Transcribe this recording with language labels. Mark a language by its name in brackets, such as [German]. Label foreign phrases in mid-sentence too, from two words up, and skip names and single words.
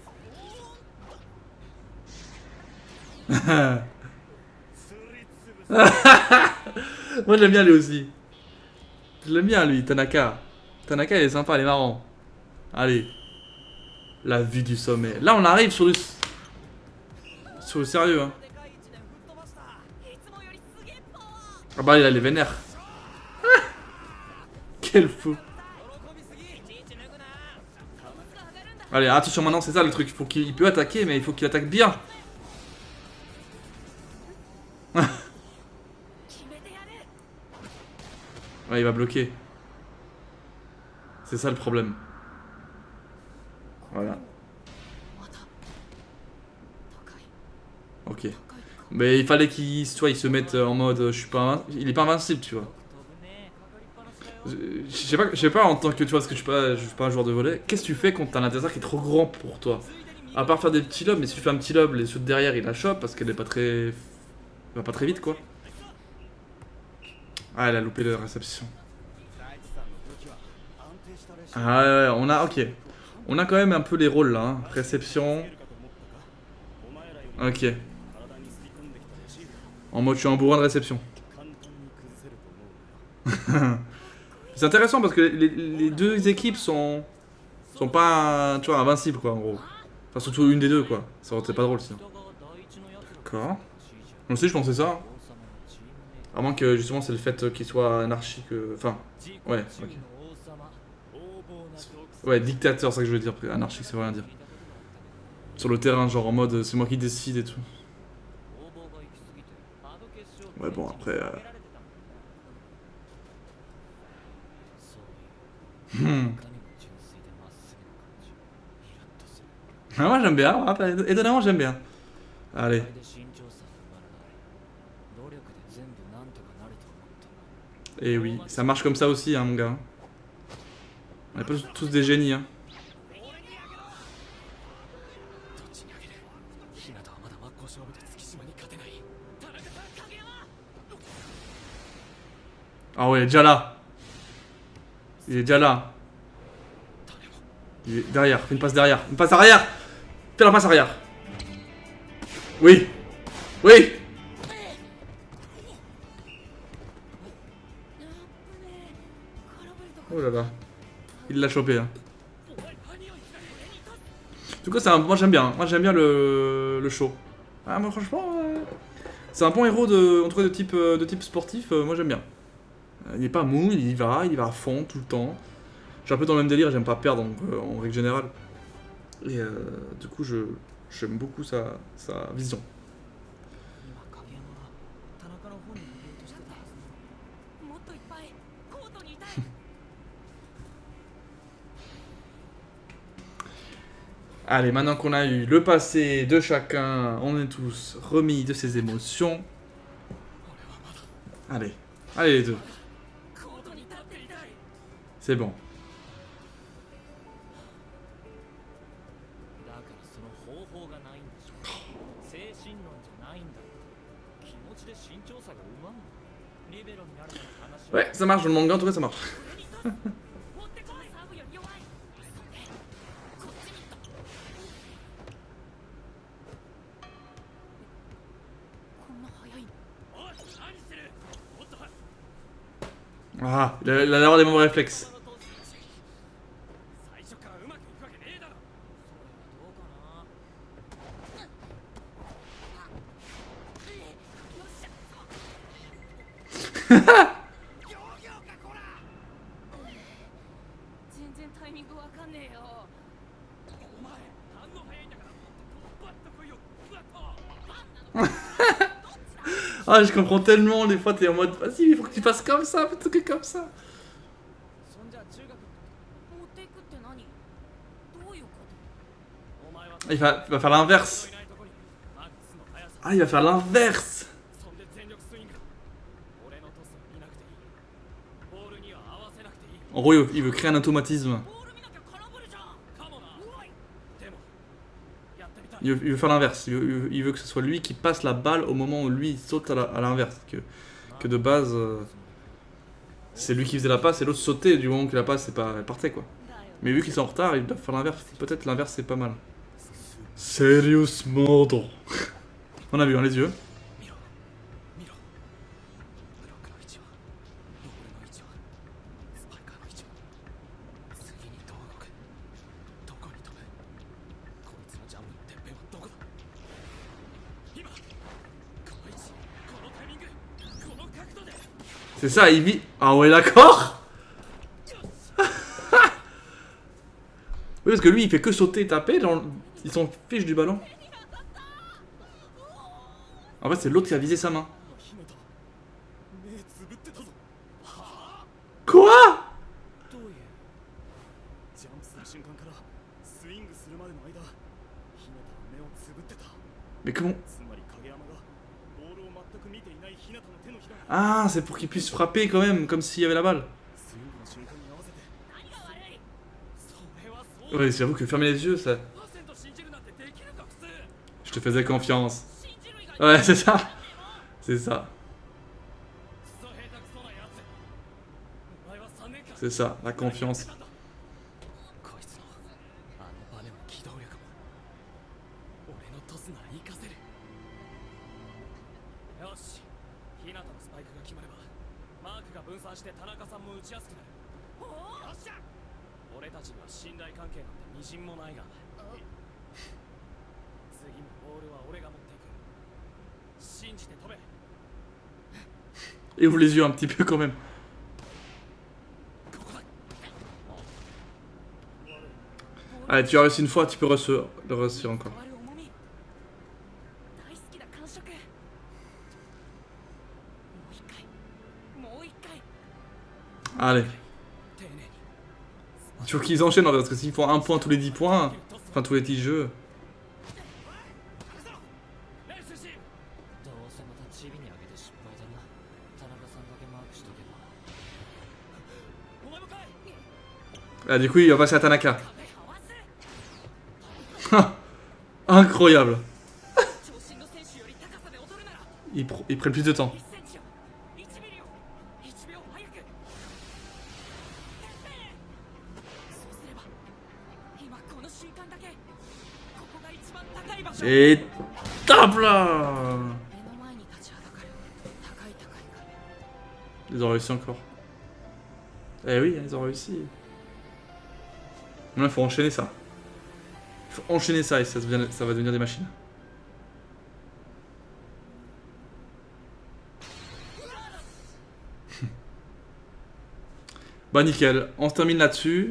[French] Moi, j'aime bien lui aussi. Je l'aime bien, lui, Tanaka. Tanaka, il est sympa, il est marrant. Allez. La vue du sommet. Là, on arrive sur le sérieux, hein. [Japanese] でかい位置で吹っ飛ばした。いつもよりすげえパワー [French] Ah bah, il a les vénères. Quel fou. [Japanese] 喜びすぎ。いちいち脱ぐな。 [French] Allez, attention maintenant, c'est ça le truc. Il peut attaquer, mais il faut qu'il attaque bien. [Japanese] 決めてやる [French] Ouais, il va bloquer. C'est ça le problème. Voilà. [Japanese] また高い [French] Ok. [Japanese] 高いか [French] Mais il fallait qu'il il se mette en mode je suis pas il est pas invincible, tu vois. [Japanese] 飛ぶね。かかりっぱなしだよ。 [French] Je sais pas en tant que tu vois parce que je suis pas un joueur de volley. Qu'est-ce que tu fais quand t'as un adversaire qui est trop grand pour toi? À part faire des petits lobes, mais si tu fais un petit lob, les ceux de derrière il la chope parce qu'elle est pas très. Elle va pas très vite quoi. Ah, elle a loupé la réception. [Japanese] 大地さんの武器は安定したレシーブ。 [French] Ah ouais, on a. Ok. On a quand même un peu les rôles là. Hein. Réception. [Japanese] お前らより [French] Ok. [Japanese] 体にすり込んできたレシーブ [French] En mode je suis un bourrin de réception. [Japanese] 簡単に崩せると思うなよ [French] C'est intéressant parce que les deux équipes sont pas tu vois, invincibles quoi en gros. Enfin surtout une des deux quoi. Ça aurait été pas drôle sinon. [Japanese] 人が第一のやつら [French] D'accord. [Japanese] の [French] Moi aussi je pensais ça. [Japanese] 王様のチームメイト [French] À moins que justement c'est le fait qu'il soit anarchique. Enfin, [Japanese] 自己 [French] ouais, [Japanese] 中 [French] ok. [Japanese] の王様。横暴な独裁 [French] Ouais, dictateur, c'est ça que je veux dire. Anarchique, ça veut rien dire. Sur le terrain, genre en mode c'est moi qui décide et tout. [Japanese] 攻防が行き過ぎてあの決勝 [French] Ouais, bon, après, [Japanese] 負けられてたもんねそういう Hmm. いかにも純粋でまっすぐな感じイラッとする [French] Ah, moi j'aime bien, étonnamment j'aime bien. [Japanese] こ [French] Allez. [Japanese] れで慎重さが生まれない努力で全部なんとかなると思った [French] Et oui, ça marche comme ça aussi, hein, mon gars. On est pas tous des génies, hein. [Japanese] どっちにあげる日向はまだ真っ向勝負で月島に勝てない田中さん影山 [French] Ah ouais, déjà là. Il est déjà là. Il est derrière, fais une passe derrière. Une passe arrière. Fais la passe arrière. Oui. Oui. [Japanese] あっぶねえ空振りとか [French] Oh là là. Il l'a chopé, hein. [Japanese] お前何を言ったら俺に立つ [French] En tout cas, moi j'aime bien. Moi j'aime bien le show. Ah, moi franchement, c'est un bon héros en tout cas de type sportif. Moi j'aime bien. Il est pas mou, il va à fond tout le temps. Je suis un peu dans le même délire, j'aime pas perdre donc, en règle générale. Et du coup, j'aime beaucoup sa vision. [Japanese] 今影山は田中の方に逃げようとしてたはずもっといっぱいコートにいたい [French] Allez, maintenant qu'on a eu le passé de chacun, on est tous remis de ses émotions. Allez, allez les deux, [Japanese] コートに立っていたい [French] c'est bon. [Japanese] だからその方法がないんでしょないんだ。気持ちで慎重さが生まんの。リベロになるなら話を。 [French] Ouais, ça marche, dans le manga en tout cas ça marche. [Japanese] 持ってこいサーブより弱いそんでこっちにとこんな早いのおい、何してる。もっと。 [French] Ah, il a l'air d'avoir des mauvais réflexes. [Japanese] 最初からうまくいくわけねえだろ。それはどうかな。よっしゃ全然タイミングわかんねえよお前、反応早いんだから。バッと来いよ。バッと。 [French] Ah, je comprends tellement, des fois t'es en mode vas-y, il faut que tu fasses comme ça, fais des trucs comme ça. [Japanese] そんじゃ中学持っていくって何どういうことお前は [French] Il va faire l'inverse. [Japanese] いないとこにマックスの速さ。 [French] Ah, il va faire l'inverse. [Japanese] そんで全力スイングだ。俺のトスを見なくていい。ボールには合わせなくていい。 [French] En gros, il veut créer un automatisme. [Japanese] ボール見なきゃ空振るじゃんかもな。うわいでもやってみたい。 [French] Il veut faire l'inverse. Il veut que ce soit lui qui passe la balle au moment où lui il saute à l'inverse. Que de base, c'est lui qui faisait la passe et l'autre sautait du moment que la passe elle partait quoi. [Japanese] だよ [French] Mais vu qu'ils sont en retard, ils doivent faire l'inverse. Peut-être l'inverse c'est pas mal. [English] Serious mode. [French] On a vu, hein, les yeux. [Japanese] 見ろ見ろ。ブロックの位置はボールの位置はスパイカーの位置は。次にどう動く。どこに飛ぶ。こいつのジャンプのてっぺんはどこだ。今この位置、このタイミング、この角度で。 [French] C'est ça, il vit. Ah ouais, d'accord. Oui, parce que lui il fait que sauter et taper. Ils s'en fichent du ballon. En fait, c'est l'autre qui a visé sa main. [Japanese] ひなた目つぶってたぞ。はあ。 [French] Quoi? [Japanese] どういう。ジャンプする瞬間からスイングするまでの間、ひなたは目をつぶってた。 [French] Mais comment? [Japanese] つまり影山がボールを全く見ていないひなたの手のひら。 [French] Ah, c'est pour qu'il puisse frapper quand même, comme s'il y avait la balle. [Japanese] スイングの瞬間に合わせて。何が悪いそれはそう。 [French] Ouais, j'avoue que fermer les yeux, ça. [Japanese] 100% 信じるなんてできるか普通。 [French] Je te faisais confiance. [Japanese] 信じる以外 [French] Ouais, c'est ça. C'est ça. [Japanese] クソ下手くそなやつ。お前は3年間。 [French] C'est ça, la confiance. [Japanese] こいつのあのバネも機動力も俺のトスなら活かせる。よし、日向のスパイクが決まればマークが分散して田中さんも打ちやすくなる。よっしゃ。俺たちには信頼関係なんてみじんもないが、次もボールは俺が持っていく。信じて飛べ。 [French] Et ouvre les yeux un petit peu quand même. [Japanese] ここだ。 [French] Allez, tu as réussi une fois, tu peux le réussir encore. [Japanese] 変わる重み大好きな感触もう一回もう一回 [French] Allez. [Japanese] 丁寧に。 [French] Tu veux qu'ils enchaînent en fait, parce que s'ils font un point tous les 10 points, enfin tous les 10 jeux. [Japanese] 練習し。どうせまたチビにあげて失敗だな。田中さんだけマークしとけば。お前もかい。 [French] Ah, du coup, il va passer à Tanaka. [Japanese] 壁合わせ [French] Incroyable. [Japanese] 長身の選手より高さで踊るなら [French] Ils prennent plus de temps. [Japanese] 1 センチを1ミリを1秒早くそうすれば今この瞬間だけここが一番高い場所 [French] Et tape là. [Japanese] 目の前に立ちはだかる高い壁 [French] Ils ont réussi encore. Eh oui, ils ont réussi. Maintenant, il faut enchaîner ça. Il faut enchaîner ça et ça va devenir des machines. Bah nickel, on se termine là-dessus.